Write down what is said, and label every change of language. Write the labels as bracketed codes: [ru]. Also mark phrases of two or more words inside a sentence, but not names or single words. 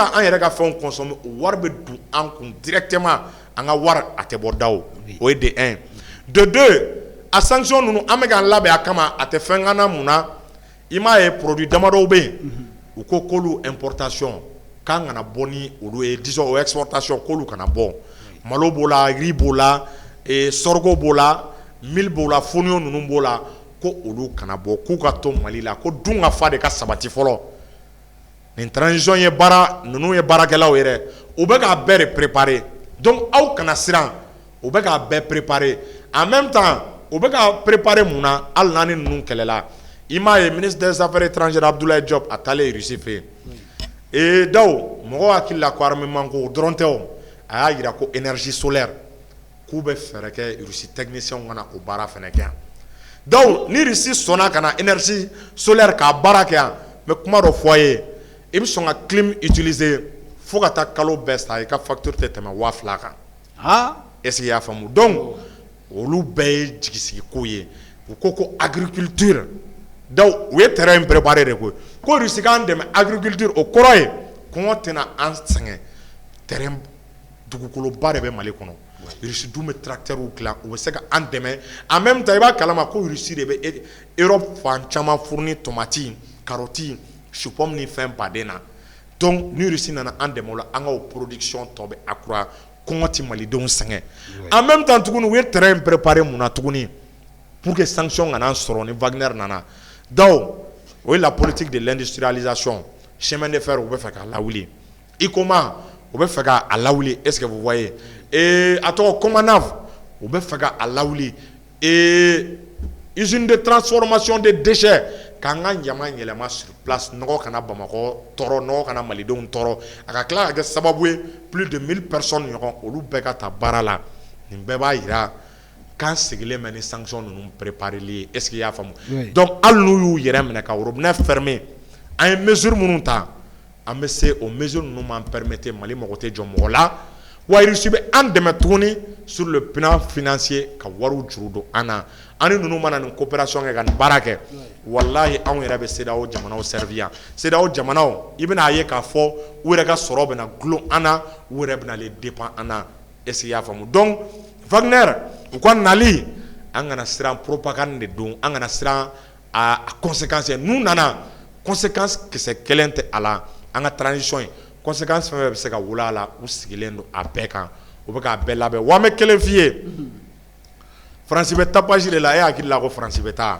[bm] ka an yɛrɛ ka fɛnw consommer o wari bɛ don an kun directement an ka wari a tɛ bɔ daw o ye [fr] de un de deux [bm] a sanction ninnu an bɛ k'an labɛn a kama a tɛ fɛn kana mun na i m'a ye produit damadɔw bɛ yen u ko k'olu importation k'an kana bɔ ni olu ye disons o exportation k'olu kana bɔ malo b'o la riz b'o la sorgho b'o la mil b'o la fonio ninnu b'o la ko olu kana bɔ k'u ka to Mali la ko dun ka fa de ka sabati fɔlɔ nin transition ye baara ninnu ye baarakɛlaw yɛrɛ u bɛ k'a bɛɛ de préparer donc aw kana siran u bɛ k'a bɛɛ préparer [fr] en même temps [bm] u bɛ k'a préparer mun na hali n'a ni ninnu kɛlɛla i m'a ye [fr] ministre des affaires étrangères [bm] Abdoulaye Diop a taalen Russie fɛ yen daw mɔgɔw hakili la ko armement ko o dɔrɔn tɛ o a y'a jira ko [fr] énergie solaire [bm] k'u bɛ fɛɛrɛ kɛ Russie techniciens kana o baara fɛnɛ kɛ yan donc ni Russie sɔnna ka na [fr] énergie solaire [bm] k'a baara kɛ yan n bɛ kuma dɔ fɔ a ye i bɛ sɔn ka [fr] clim utiliser [bm] fo ka taa kalo bɛɛ sa i ka facture tɛ tɛmɛ 2000 kan [fr] est-ce que [bm] i y'a faamu donc olu bɛɛ ye jigisigi ko ye u ko agriculture donc u ye [fr] terrain préparé [bm] de ko Russie k'an dɛmɛ agriculture o kɔrɔ ye kɔngɔ tɛna an sɛgɛn terrain dugukoloba de bɛ Mali kɔnɔ Russie dun bɛ tracteurs dilan u bɛ se ka an dɛmɛ [fr] en même temps [bm] i b'a kalama ko Russie de bɛ Europe fan caman fourni tomati [fr] carotte chou pomme [bm] ni fɛn baden na donc ni Russie nana an dɛmɛ o la an ka o production tɔ bɛ accroître kɔngɔ tɛ malidenw sɛgɛn [fr] en même temps [bm] tuguni u ye [fr] terrain préparé [bm] mun na tuguni [fr] pour que sanction [bm] kana sɔrɔ ni Wagner nana donc o ye [fr] la politique de l'industrialisation chemin de fer [bm] u bɛ fɛ ka lawuli ICOMA o bɛ fɛ ka a lawuli [fr] est-ce que vous voyez [bm] a tɔgɔ Komanave o bɛ fɛ ka a lawuli [fr] usine de transformation de déchets [bm] k'an ka ɲama yɛlɛma [fr] sur place [bm] nɔgɔ kana Bamakɔ tɔɔrɔ nɔgɔ kana malidenw tɔɔrɔ a ka tila ka kɛ sababu ye [fr] plus de 1000 personnes [bm] ɲɔgɔn olu bɛɛ ka ta baara la nin bɛɛ b'a yira k'an sigilen bɛ ni sanction ninnu prépareli ye [fr] est-ce que [bm] i y'a faamu donc hali n'u y'u yɛrɛ minɛ ka [fr] robinet fermer [bm] an ye mesure minnu ta an bɛ se o mesure ninnu m'an permettre Mali mago tɛ jɔ mɔgɔ la wa RISI bɛ an dɛmɛ tuguni [fr] sur le plan financier [bm] ka wariw juru don an na ani ninnu mana nin coopération kɛ ka nin baara kɛ wallahi anw yɛrɛ bɛ CEDEAO jamanaw servir yan CEDEAO jamanaw i bɛna ye k'a fɔ u yɛrɛ ka sɔrɔ bɛna gulon an na u yɛrɛ bɛna [fr] les dépend [bm] an na [fr] est-ce que [bm] i y'a faamu donc Wagner u ka nali an kana siran propagande de don an kana siran a conséquence n'u nana conséquence kisɛ kelen tɛ a la an ka transition ye conséquence fɛn fɛn bɛ se ka wolo a la u sigilen don a bɛɛ kan u bɛ k'a bɛɛ labɛn wa an bɛ kelen f'i ye France bɛ tapage de la e hakili la ko France bɛ taa